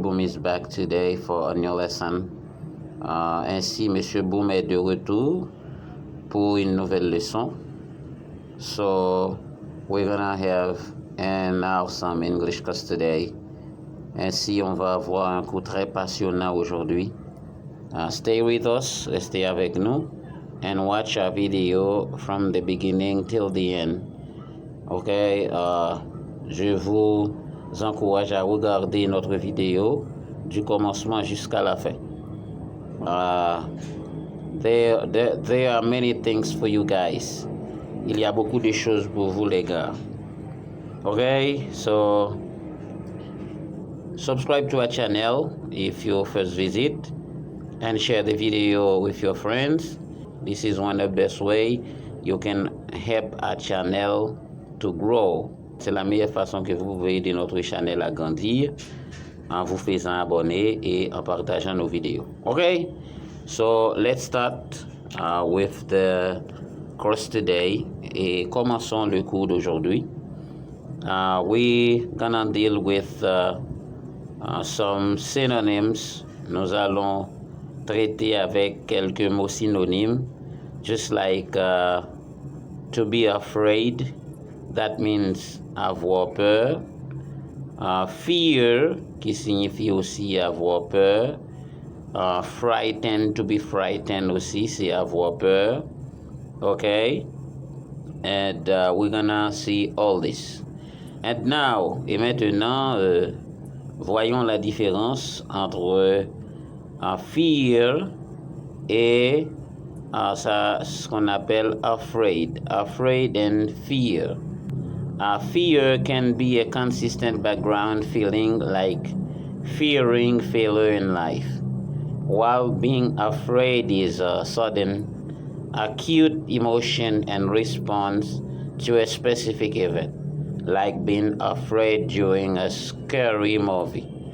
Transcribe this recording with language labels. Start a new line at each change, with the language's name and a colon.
English: Boom is back today for a new lesson.
French: Ainsi, Monsieur Boom est de retour pour une nouvelle leçon.
English: So, we're gonna have an awesome English class today. Ainsi, on va avoir un cours très passionnant aujourd'hui. Stay with us,
French: restez avec nous,
English: and watch our video from the beginning till the end.
French: Ok, je vous encourage à regarder notre vidéo du commencement jusqu'à la fin.
English: There are many things for you guys.
French: Il y a beaucoup de choses pour vous les gars.
English: Ok, so subscribe to our channel if you first visit and share the video with your friends. This is one of the best way you can help our channel to grow.
French: C'est la meilleure façon que vous pouvez aider notre channel à grandir en vous faisant abonner et en partageant nos vidéos.
English: Okay, so let's start with the course today
French: et commençons le cours d'aujourd'hui.
English: We're gonna deal with some synonyms.
French: Nous allons traiter avec quelques mots synonymes,
English: just like to be afraid, that means
French: avoir peur. Fear, qui signifie aussi avoir peur. Frightened, to be frightened aussi, c'est avoir peur.
English: Okay? And we're gonna see all this. And now,
French: et maintenant, voyons la différence entre fear et ce qu'on appelle afraid.
English: Afraid and fear. Fear can be a consistent background feeling like fearing failure in life, while being afraid is a sudden, acute emotion and response to a specific event, like being afraid during a scary movie.